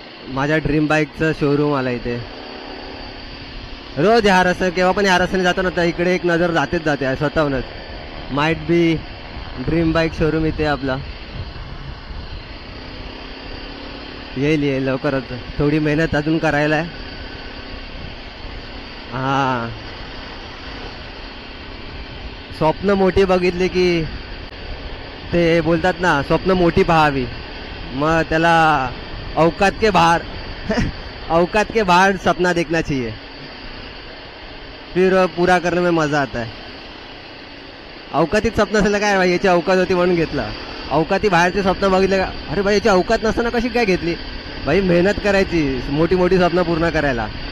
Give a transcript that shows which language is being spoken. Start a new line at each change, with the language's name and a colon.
Marathi: माझ्या ड्रीम बाईकचं शोरूम आला इथे. रोज ह्या रस्त्याने केव्हा पण ह्या रस्त्याने जातो ना, तर इकडे एक नजर जाते स्वतःहूनच.
English: might be
Marathi: dream bike showroom इथे आपला. येईल लवकरच, थोडी मेहनत अजून करायला आहे. हां, स्वप्न मोठी बघितली की ते बोलतात ना, स्वप्न मोठी पहावी, मग त्याला
Hindi: औकात के बाहर औकात के बाहर सपना देखना चाहिए, फिर पूरा करने में मजा आता है.
Marathi: अवकातीत स्वप्न असेल काय भाई, याची अवकात होती म्हणून घेतला. अवकाती बाहेरचे स्वप्न बघितले का, अरे भाई याची अवकात नसताना कशी काय घेतली. भाई मेहनत करायची मोठी मोठी स्वप्न पूर्ण करायला.